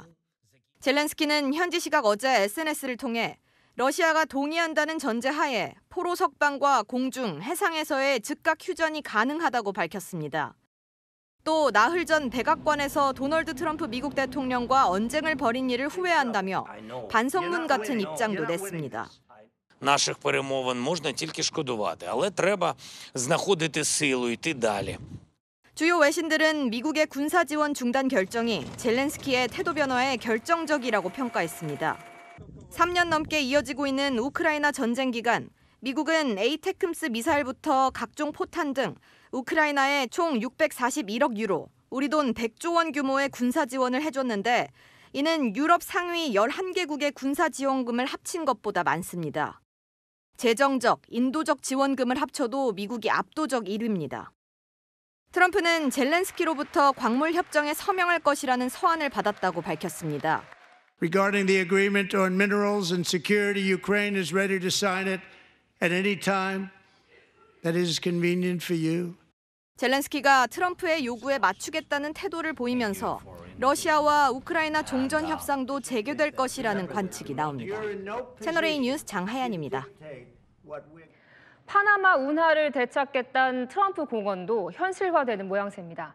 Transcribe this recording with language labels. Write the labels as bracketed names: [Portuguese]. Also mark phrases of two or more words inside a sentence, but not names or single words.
[Korean] 젤렌스키는 현지 시각 어제 SNS를 통해 러시아가 동의한다는 전제하에 포로 석방과 공중, 해상에서의 즉각 휴전이 가능하다고 밝혔습니다. 또 나흘 전 백악관에서 도널드 트럼프 미국 대통령과 언쟁을 벌인 일을 후회한다며 반성문 같은 입장도 냈습니다. [Ukrainian] Наших перемовин можна тільки шкодувати, але треба знаходити силу йти далі. [Korean] 주요 외신들은 미국의 군사 지원 중단 결정이 젤렌스키의 태도 변화에 결정적이라고 평가했습니다. 3년 넘게 이어지고 있는 우크라이나 전쟁 기간, 미국은 에이테크임스 미사일부터 각종 포탄 등 우크라이나에 총 641억 유로, 우리 돈 100조 원 규모의 군사 지원을 해줬는데 이는 유럽 상위 11개국의 군사 지원금을 합친 것보다 많습니다. 재정적, 인도적 지원금을 합쳐도 미국이 압도적 1위입니다. 트럼프는 젤렌스키로부터 광물 협정에 서명할 것이라는 서한을 받았다고 밝혔습니다. [English] Regarding the agreement on minerals and security, Ukraine is ready to sign it at any time that is convenient for you. [Korean] 젤렌스키가 트럼프의 요구에 맞추겠다는 태도를 보이면서 러시아와 우크라이나 종전 협상도 재개될 것이라는 관측이 나옵니다. 채널A 뉴스 장하연입니다. 파나마 운하를 되찾겠다는 트럼프 공언도 현실화되는 모양새입니다.